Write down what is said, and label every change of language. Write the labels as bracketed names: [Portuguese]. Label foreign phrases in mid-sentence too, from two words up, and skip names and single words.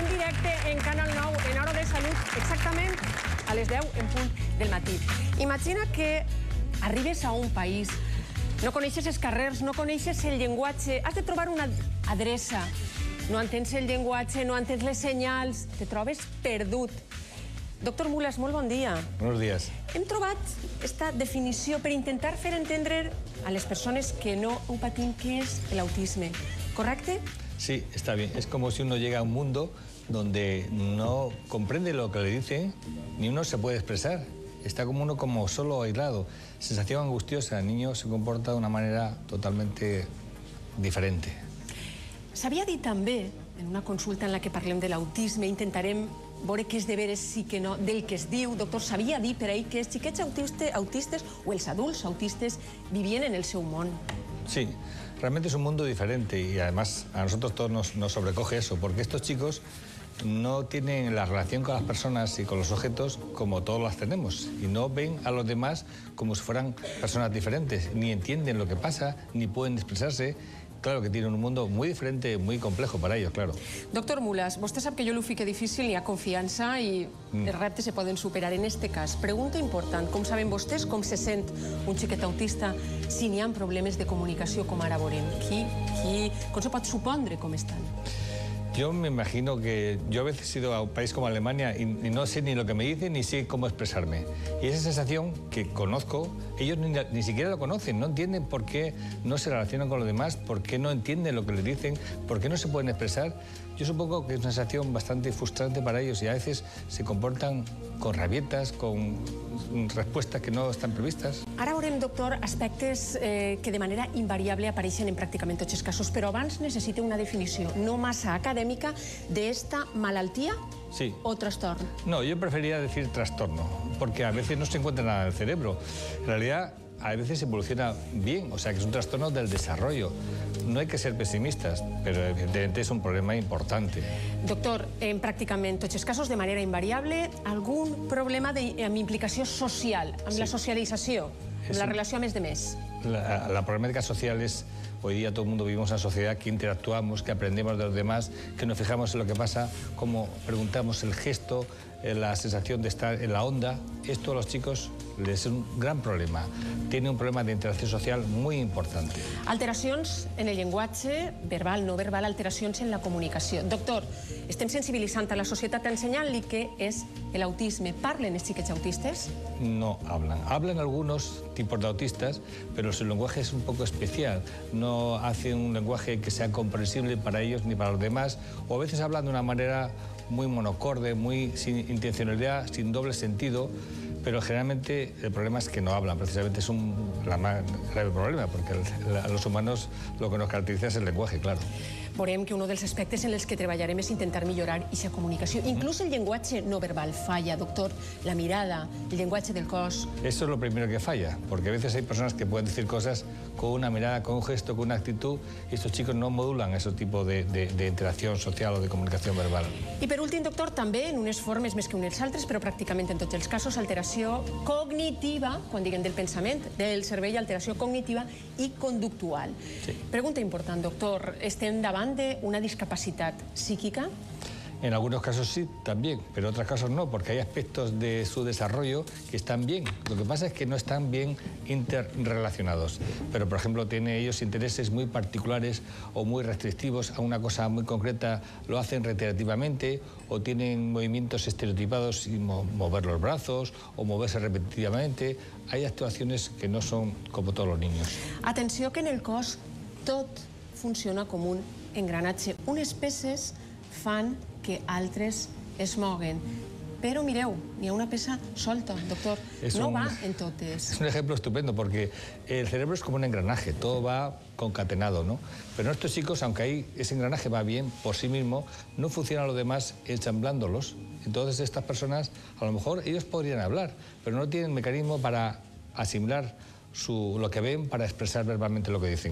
[Catalan] directe en Canal 9, en Hora de Salut, exactament a les 10 en punt del matí. Imagina que arribes a un país, no coneixes els carrers, no coneixes el llenguatge, has de trobar una adreça, no entens el llenguatge, no entens les senyals, te trobes perdut. Doctor Mulas, molt bon dia. [Spanish] Buenos días. [Catalan] Hem trobat esta definició per intentar fer entendre a les persones que no ho patim què és l'autisme, correcte? [Spanish] Sí, está bien. Es como si uno llega a un mundo donde no comprende lo que le dicen, ni uno se puede expresar. Está como uno como solo aislado. Sensación angustiosa. El niño se comporta de una manera totalmente diferente. [Catalan] S'havia dit també, en una consulta en la que parlem de l'autisme, intentarem veure què és de veres sí que no, del que es diu. Doctor, s'havia dit per ahí que els xiquets autistes o els adults autistes vivien en el seu món. [Spanish] Sí, realmente es un mundo diferente y además a nosotros todos nos sobrecoge eso, porque estos chicos no tienen la relación con las personas y con los objetos como todos las tenemos y no ven a los demás como si fueran personas diferentes, ni entienden lo que pasa, ni pueden expresarse. Claro que tienen un mundo muy diferente, muy complejo para ellos, claro. [Catalan] Doctor Mulas, vostè sap que jo l'ho fique difícil, hi ha confiança i els reptes se poden superar. En este cas, pregunta important, com saben vostès com se sent un xiquet autista si n'hi ha problemes de comunicació, com ara veurem? Com se pot supondre com estan? [Spanish] Yo me imagino que yo a veces he ido a un país como Alemania y no sé ni lo que me dicen ni sé cómo expresarme. Y esa sensación que conozco, ellos ni siquiera lo conocen, no entienden por qué no se relacionan con los demás, por qué no entienden lo que les dicen, por qué no se pueden expresar. Yo supongo que es una sensación bastante frustrante para ellos y a veces se comportan con rabietas, con respuestas que no están previstas. [Catalan] Ara veurem, doctor, aspectes que de manera invariable apareixen en pràcticament tots els casos, però abans necessita una definició no massa acadèmica d'esta malaltia o trastorn. [Spanish] No, yo preferiría decir trastorno, porque a veces no se encuentra nada en el cerebro. En realidad, a veces evoluciona bien, o sea que es un trastorno del desarrollo. No hay que ser pesimistas, pero evidentemente es un problema importante. [Catalan] Doctor, en pràcticament tots els casos, de manera invariable, algun problema amb implicació social, amb la socialització, amb la relació a més de més? [Spanish] La problemática social es, hoy día todo el mundo vivimos en una sociedad que interactuamos, que aprendemos de los demás, que nos fijamos en lo que pasa, como preguntamos el gesto, la sensación de estar en la onda. Esto a los chicos les es un gran problema. Tiene un problema de interacción social muy importante. [Catalan] Alteracions en el llenguatge, verbal, no verbal, alteracions en la comunicació. Doctor, estem sensibilitzant a la societat ensenyant-li què és l'autisme. Parlen els xiquets autistes? [Spanish] No hablan. Hablan algunos tipos de autistas, pero su lenguaje es un poco especial. No hacen un lenguaje que sea comprensible para ellos ni para los demás, o a veces hablan de una manera muy monocorde, muy sin intencionalidad, sin doble sentido, pero generalmente el problema es que no hablan. Precisamente es un más grave problema, porque a los humanos lo que nos caracteriza es el lenguaje, claro. [Catalan] Veurem que un dels aspectes en els que treballarem és intentar millorar aquesta comunicació. Inclús el llenguatge no verbal falla, doctor. La mirada, el llenguatge del cos. [Spanish] Eso es lo primero que falla, porque a veces hay personas que pueden decir cosas con una mirada, con un gesto, con una actitud, y estos chicos no modulan ese tipo de interacción social o de comunicación verbal. [Catalan] I per últim, doctor, també en unes formes més que unes altres, però pràcticament en tots els casos, alteració cognitiva, quan diguem del pensament, del cervell, alteració cognitiva i conductual. Pregunta important, doctor, estem davant d'una discapacitat psíquica? [Spanish] En algunos casos sí, también, pero en otros casos no, porque hay aspectos de su desarrollo que están bien. Lo que pasa es que no están bien interrelacionados. Pero, por ejemplo, tienen ellos intereses muy particulares o muy restrictivos a una cosa muy concreta, lo hacen reiterativamente, o tienen movimientos estereotipados y mover los brazos o moverse repetitivamente. Hay actuaciones que no son como todos los niños. [Catalan] Atenció que en el cos tot funciona com un engranatge. Unes peces fan que altres es moguen. Però mireu, n'hi ha una peça solta, doctor. No va en totes. [Spanish] Es un ejemplo estupendo porque el cerebro es como un engranaje, todo va concatenado, ¿no? Pero estos chicos, aunque ahí ese engranaje va bien por sí mismo, no funciona lo demás ensamblándolos. Entonces estas personas, a lo mejor ellos podrían hablar, pero no tienen mecanismo para asimilar lo que ven, para expresar verbalmente lo que dicen.